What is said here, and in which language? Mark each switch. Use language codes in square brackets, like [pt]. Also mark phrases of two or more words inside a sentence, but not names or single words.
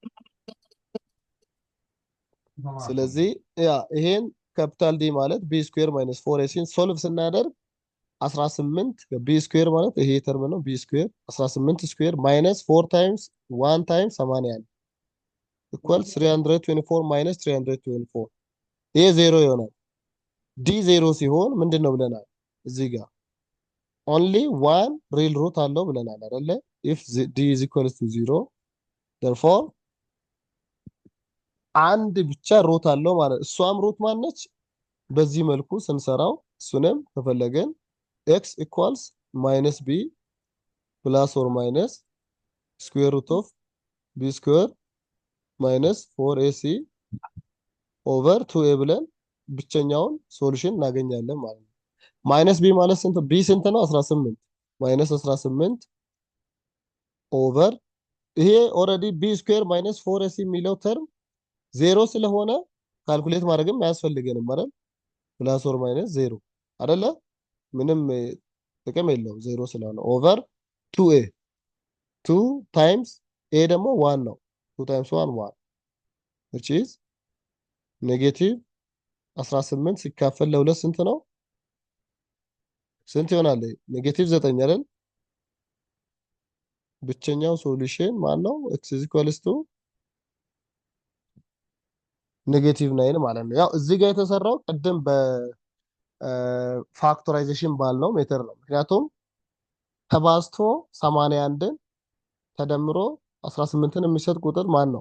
[am] ስለዚህ ያ ይሄን [en] capital D [am] ማለት [en] b square minus 4ac solve [am] ስናደርግ 18 [en] b square [am] ማለት ይሄ ተርም ነው። [en] b square 18 square minus 4 times 1 times 81 equal 324 minus 324 [am] ይሄ ዜሮ ይሆናል። ዲ ዜሮ ሲሆን ምንድነው ብለናል? እዚህ ጋር [en] only one real root [am] አለው ብለናል አይደለ? [en] if d is equals to 0 therefore [am] አንድ ብቻ ሩት አለው ማለት እሷም ሩት ማነች? በዚህ መልኩ ስንሰራው እሱንም ከፈለገን [en] x equals minus b plus or minus square root of b square minus 4ac over 2a [am] ብለን ብቸኛውን ሶሉሽን እናገኛለን ማለት ነው። [en] minus b [am] ማለት ስንት? b ስንት ነው? [en] 18 minus 18 over [am] ይሄ ኦልሬዲ [en] b square minus 4ac [am] የሚለው ተርም ዜሮ ስለሆነ ካልኩሌት ማድረግም አያስፈልገንም አይደል? [en] plus or minus [am] ዜሮ አይደለ? ምንም ጥቅም የለውም ዜሮ ስለሆነ [en] over 2a 2 times a [am] ደግሞ 1 ነው። [en] 2 times 1 1 which is negative 18 [am] ሲካፈል ለሁለት ስንት ነው? ስንት ይሆናል? [en] negative 9 [am] አይደል? ብቸኛው ሶሉሽን ማን ነው? [en] x is equals to negative 9 [am] ማለት ነው። ያው እዚህ ጋር የተሰራው ቅድም በፋክቶራይዜሽን ባልነው ሜተር ነው። ምክንያቱም ተባዝቶ 81ን ተደምሮ 18ን የሚሰጥ ቁጥር ማን ነው?